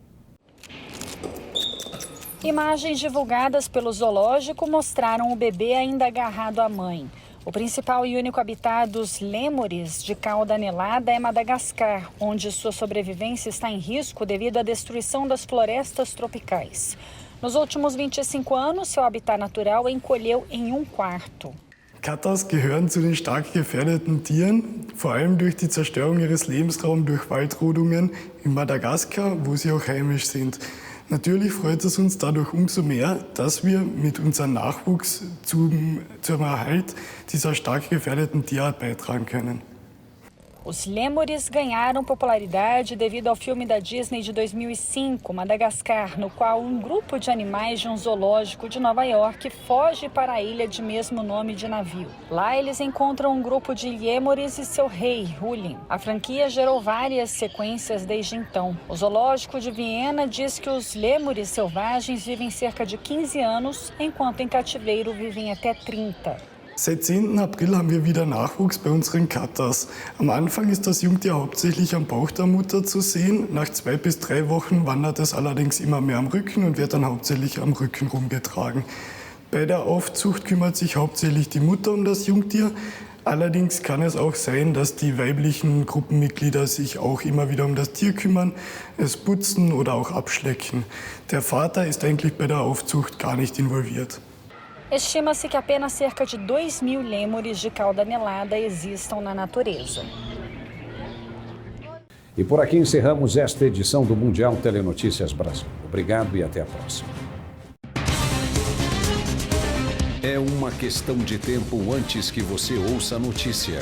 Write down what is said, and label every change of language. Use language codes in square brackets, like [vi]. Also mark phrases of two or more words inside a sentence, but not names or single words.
[pt] Imagens divulgadas pelo zoológico mostraram o bebê ainda agarrado à mãe. O principal e único habitat dos lêmures de cauda anelada é Madagascar, onde sua sobrevivência está em risco devido à destruição das florestas tropicais. Nos últimos 25 anos, seu habitat natural encolheu em 1/4. [de] Katas gehören zu den stark gefährdeten Tieren, vor allem durch die Zerstörung ihres Lebensraums durch Waldrodungen in Madagaskar, wo sie auch heimisch sind. Natürlich freut es uns dadurch umso mehr, dass wir mit unserem Nachwuchs zum Erhalt dieser stark gefährdeten Tierart beitragen können. [pt] Os lêmures ganharam popularidade devido ao filme da Disney de 2005, Madagascar, no qual um grupo de animais de um zoológico de Nova York foge para a ilha de mesmo nome de navio. Lá eles encontram um grupo de lêmures e seu rei, Hulin. A franquia gerou várias sequências desde então. O zoológico de Viena diz que os lêmures selvagens vivem cerca de 15 anos, enquanto em cativeiro vivem até 30. [de] Seit 10. April haben wir wieder Nachwuchs bei unseren Katas. Am Anfang ist das Jungtier hauptsächlich am Bauch der Mutter zu sehen. Nach 2 bis 3 Wochen wandert es allerdings immer mehr am Rücken und wird dann hauptsächlich am Rücken rumgetragen. Bei der Aufzucht kümmert sich hauptsächlich die Mutter um das Jungtier. Allerdings kann es auch sein, dass die weiblichen Gruppenmitglieder sich auch immer wieder um das Tier kümmern, es putzen oder auch abschlecken. Der Vater ist eigentlich bei der Aufzucht gar nicht involviert. [pt] Estima-se que apenas cerca de 2.000 lêmures de cauda anelada existam na natureza. E por aqui encerramos esta edição do Mundial Telenotícias Brasil. Obrigado e até a próxima. É uma questão de tempo antes que você ouça a notícia.